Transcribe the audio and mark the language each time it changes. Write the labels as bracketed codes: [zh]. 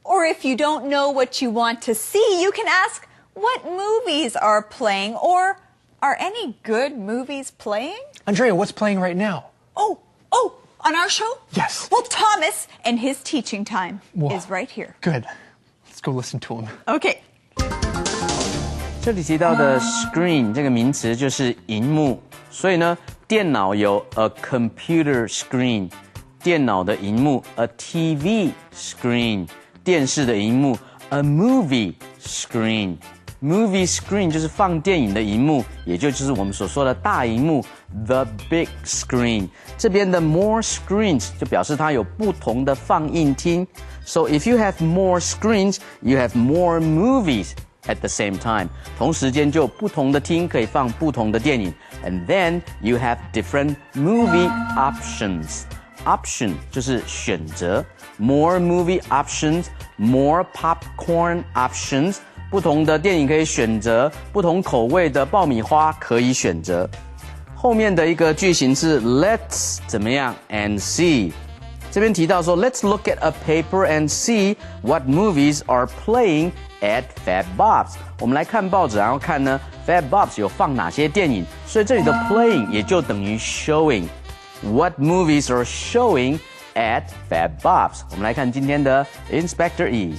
[en] Or if you don't know what you want to see, you can ask, what movies are playing? Or, are any good movies playing? Andrea, what's playing right now? Oh, on our show? Yes. Well, Thomas and his teaching time Whoa. is right here. Good. Let's go listen to him. Okay. [zh] 这里提到的 screen 这个名词就是荧幕，所以呢，电脑有 [en] a computer screen， [zh] 电脑的荧幕 [en] a TV screen， [zh] 电视的荧幕 [en] a movie screen。 [zh] Movie screen 就是放电影的荧幕，也就是我们所说的大荧幕 [en] the big screen。 [zh] 这边的 more screens 就表示它有不同的放映厅。 [en] So if you have more screens, you have more movies at the same time. [zh] 同时间就有不同的厅可以放不同的电影。 [en] And then you have different movie options. Option [zh] 就是选择 [en] more movie options, more popcorn options。 [zh] 不同的电影可以选择，不同口味的爆米花可以选择。后面的一个句型是 Let's 怎么样 and see。这边提到说 [en] Let's look at a paper and see what movies are playing at Fat Bob's。 [zh] 我们来看报纸，然后看呢 Fat Bob's 有放哪些电影。所以这里的 [en] playing [zh] 也就等于 [en] showing。What movies are showing at Fat Bob's？ [zh] 我们来看今天的 Inspector